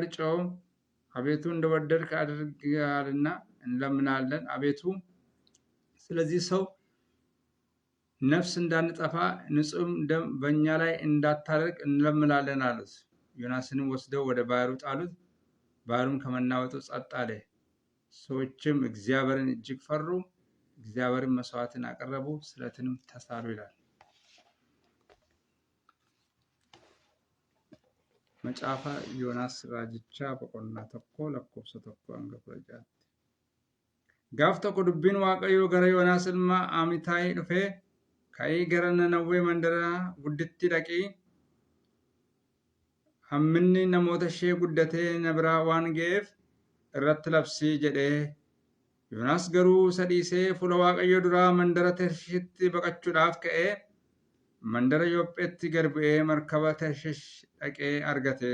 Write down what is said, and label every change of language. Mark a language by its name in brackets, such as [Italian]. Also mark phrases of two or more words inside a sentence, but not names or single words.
[Amharic] ጮኹ። አቤቱ እንደወደድክ አድርገሃልና እንለምናለን። አቤቱ ስለዚህ ሰው ነፍስ እንዳንጠፋ ንጹሕም ደም በእኛ ላይ እንዳታደርግ እንለምናለን አሉት። ዮናስንም ወስደው ወደ ባሕሩ ጣሉት። ባሕሩም ከመናወጡ ጸጥ አለ። ሰዎችም እግዚአብሔርን እጅግ ፈሩ። እግዚአብሔርን መስዋዕትን አቀረቡ፣ ስለትንም ተሳሉ ይላል። [Oromo] መጽሐፈ ዮናስ raajicha boqonnaa tokko lakkoofsa tokko angafatti gaafa tokko dubbiin waaqayyo gara Yoonaas ilma Amitaayi dhufe, ka'ii gara Nanawwee mandara gudditti dhaqii hamminni namoota ishee guddatee na biraa waan ga'eef irratti labsii jedhee. Yoonaas garuu isa dhiisee fuula waaqayyo duraa mandara Tarshiishitti baqachuudhaaf ka'ee mandara Yoopheetti gad bu'ee markaba Tarshiish dhaqee argate.